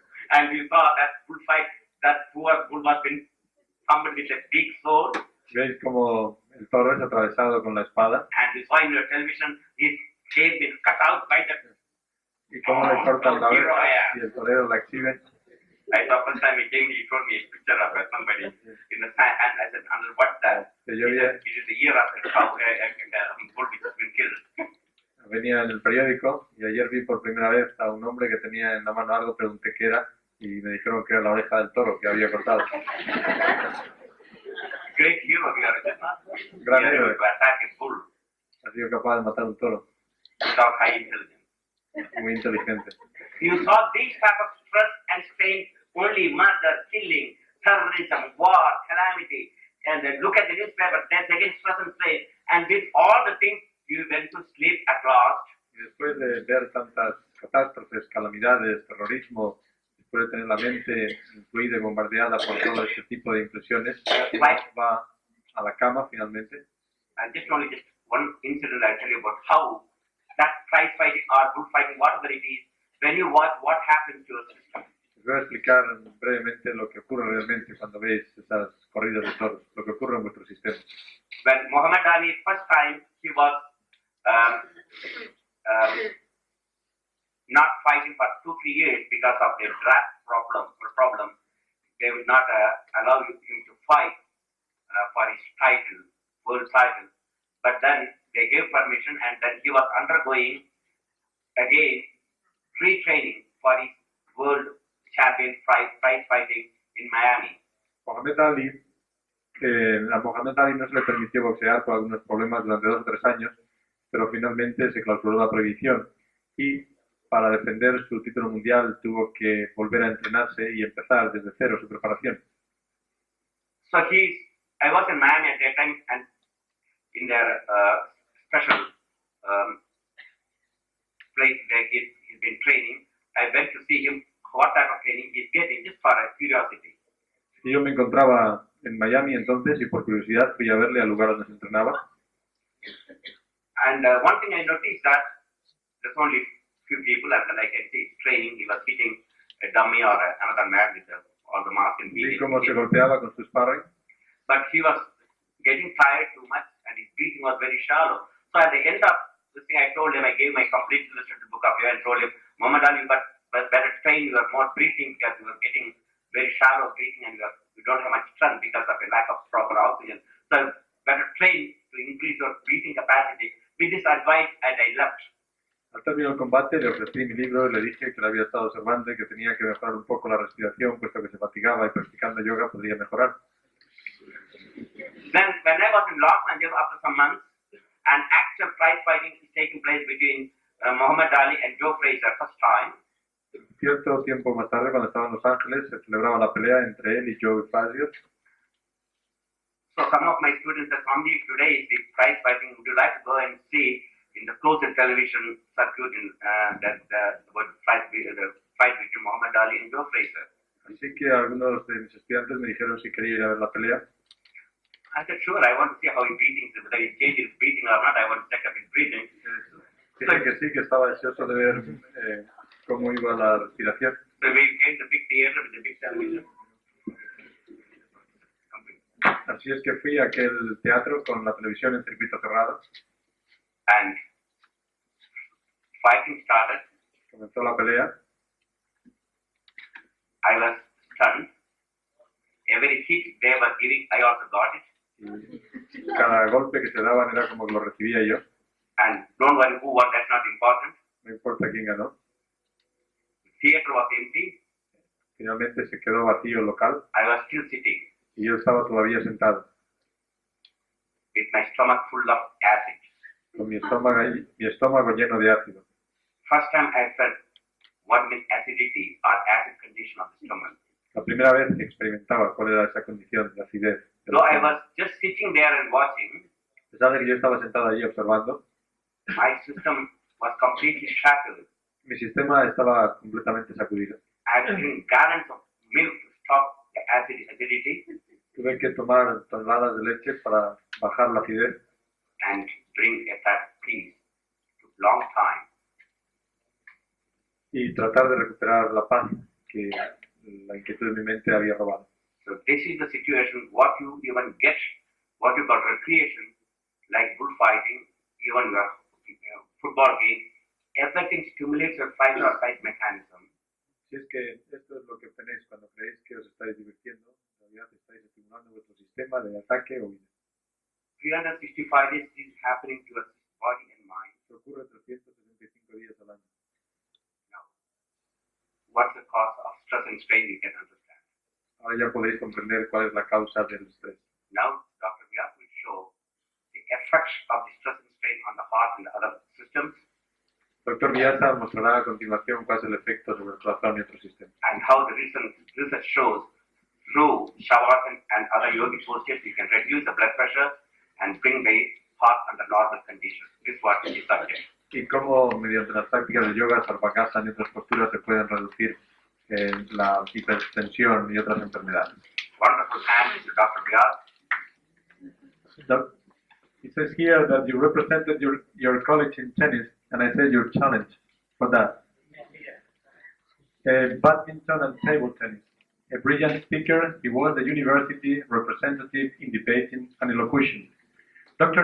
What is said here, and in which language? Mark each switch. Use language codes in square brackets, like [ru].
[en] And you saw that bullfight, that poor bull was been somebody with a big sword, [es] Veis como el toro es atravesado con la espada [en] and you saw in your television his face been cut out by the. [es] y cómo le cortan la oreja y el torero la exhibe. [en] I saw first time he came, he showed me a picture of somebody in the sand, and I said, what's that? [es] Que [en] He [es] yo [en] said, it is the ear of a cow, a bull which has been killed. [es] venía en el periódico y ayer vi por primera vez a un hombre que tenía en la mano algo, pregunté qué era y me dijeron que era la oreja del toro que había cortado. [en] Great hero we are, is it not? [es] Gran [en] We are able [es] héroe. [en] to attack a bull [es] Ha sido capaz de matar un toro, [en] without high intelligence. [es] muy inteligente. [en] You saw these type of stress and strain, only murder, killing, terrorism, war, calamity, and then look at the newspaper, then again stress and strain, and with all the things, you went to sleep at last. [es] Y después de ver tantas catástrofes, calamidades, terrorismo, después de tener la mente influida y bombardeada por todo este tipo de impresiones, uno va a la cama finalmente. [en] And just one incident I'll tell you about how that prize fighting or bullfighting, whatever it is, when you watch what happens to your system. [es] Les voy a explicar brevemente lo que ocurre realmente cuando veis esas corridas de toros, lo que ocurre en vuestro sistema. [en] When Muhammad Ali, first time he was um, um, not fighting for 2-3 years because of their draft problem. They would not allow him to fight for his title, world title. But then they gave permission, and then he was undergoing again retraining for his world champion prize fighting in Miami. [es] Mohamed Ali, a Mohamed Ali no se le permitió boxear por algunos problemas durante 2 o 3 años, pero finalmente se clausuró la prohibición y para defender su título mundial tuvo que volver a entrenarse y empezar desde cero su preparación. [en] So I was in Miami at that time, and in their special place where he's been training, I went to see him, what type of training he's getting, just for curiosity. [es] Y yo me encontraba en Miami entonces y por curiosidad fui a verle al lugar donde se entrenaba. [en] And one thing I noticed that there's only few people, and then I can see training, he was hitting a dummy or another man with all the mask and [es] Vi cómo se golpeaba con su sparring. [en] But he was getting tired too much, and his breathing was very shallow. So at the end of this thing, I told him, I gave my complete illustrated book of you and told him, Muhammad Ali, but better train your more breathing because you are getting very shallow breathing and you don't have much strength because of a lack of proper oxygen. So better train to increase your breathing capacity. With this advice, and I left. [es] Al término del combate le ofrecí mi libro y le dije que le había estado observando y que tenía que mejorar un poco la respiración, puesto que se fatigaba y practicando yoga podría mejorar. [en] Then when I was in Los Angeles after some months, an actual prize fighting is taking place between Muhammad Ali and Joe Frazier first time. [es] Cierto tiempo más tarde, cuando estaba en Los Ángeles, se celebraba la pelea entre él y Joe Frazier. [en] So some of my students said, Swami, today is the prize fighting. Would you like to go and see in the closed television circuit in the fight between Muhammad Ali and Joe Frazier? [es] Así que algunos de mis estudiantes me dijeron si quería ir a ver la pelea. [en] I said, sure, I want to see how he's breathing, whether he's changing his breathing or not. I want to check up his breathing. [es] Dije que sí, que estaba deseoso de ver cómo iba la respiración. [en] So we came to the big theater with the big television. [es] Así es que fui a aquel teatro con la televisión en circuito cerrado. [en] And fighting started. [es] Comenzó la pelea. [en] I was stunned. Every hit they were giving, I also got it. [es] Y cada golpe que se daban era como que lo recibía yo. [en] And don't worry who won, that's not important. [es] No importa quién ganó. [en] The theater was empty. [es] Finalmente se quedó vacío el local. [en] I was still sitting [es] Y yo estaba todavía sentado. [en] with my stomach full of acid. [es] Con mi estómago lleno de ácido. [en] First time I felt what is acidity or acid condition of the stomach. [es] La primera vez que experimentaba cuál era esa condición de acidez. [en] So I was just sitting there and watching. [es] A pesar de que yo estaba sentado allí observando, [en] My system was completely shattered. [es] mi sistema estaba completamente sacudido. [en] I had to drink gallons of milk to stop the acidity [es] Tuve que tomar toneladas de leche para bajar la acidez [en] and drink at that peace. It took long time. [es] y tratar de recuperar la paz que la inquietud de mi mente había robado. [en] So this is the situation, what you even get, what you got recreation, like bullfighting, even your football game, everything stimulates your fight or flight mechanism. [es] Si es que esto es lo que obtenéis cuando creéis que os estáis divirtiendo, en realidad estáis estimulando vuestro sistema de ataque o huida. [en] 365 days this is happening to us, body and mind. [es] Esto ocurre 365 días al año. [en] Now, what's the cause of stress and strain you can understand. [es] Ahora ya podéis comprender cuál es la causa del estrés. [en] Now, Dr. Vyas will show the effects of the stress and strain on the heart and the other systems, [es] Dr. Vyasa mostrará a continuación cuál es el efecto sobre el corazón y otros sistemas. [en] and how the recent research shows through Shavasana and other yogic postures you can reduce the blood pressure and bring the heart under normal conditions. This is what is the subject. Y cómo mediante las prácticas de yoga, sarvakasana y otras posturas se pueden reducir la hipertensión y otras enfermedades. Wonderful hand to Dr. Vyas. It says here that you represented your college in tennis, and I said your challenge for that. Badminton and table tennis. A brilliant speaker, he was the university representative in debating and elocution. Dr.